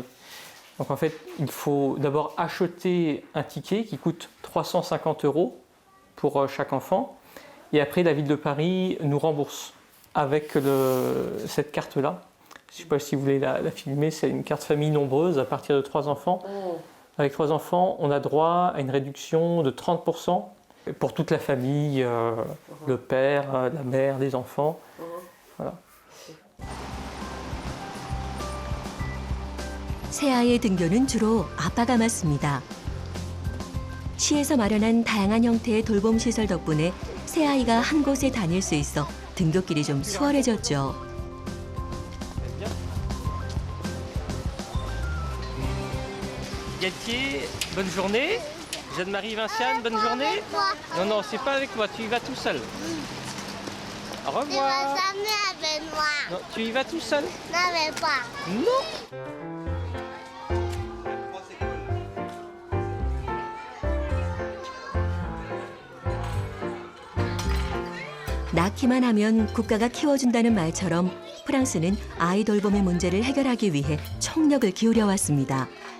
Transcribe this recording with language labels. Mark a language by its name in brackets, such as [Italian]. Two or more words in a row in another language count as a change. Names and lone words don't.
[French] Donc en fait, il faut d'abord acheter un ticket qui coûte 350 € pour chaque enfant, et après la ville de Paris nous rembourse avec cette carte-là. Je ne sais pas si vous voulez la filmer, c'est une carte famille nombreuse à partir de 3 enfants. Avec 3 enfants, on a droit à une réduction de 30% pour toute la famille, le père, la mère, les enfants. Voilà. [Korean] 새아이의 등교는 주로 아빠가 맡습니다. 시에서 마련한 다양한 형태의 돌봄 시설 덕분에 새아이가 한 곳에 다닐 수 있어 등교길이 좀 수월해졌죠. [French] Galtier, bonne journée. Jeanne-Marie Vinciane, bonne journée. Non, non, c'est pas avec toi, tu y vas tout seul. Au revoir. Tu vas jamais avec moi. Non, tu y vas tout seul. N'avais pas. Non. [Korean] 낳기만 하면 국가가 키워준다는 말처럼 프랑스는 아이 돌봄의 문제를 해결하기 위해 총력을 기울여왔습니다.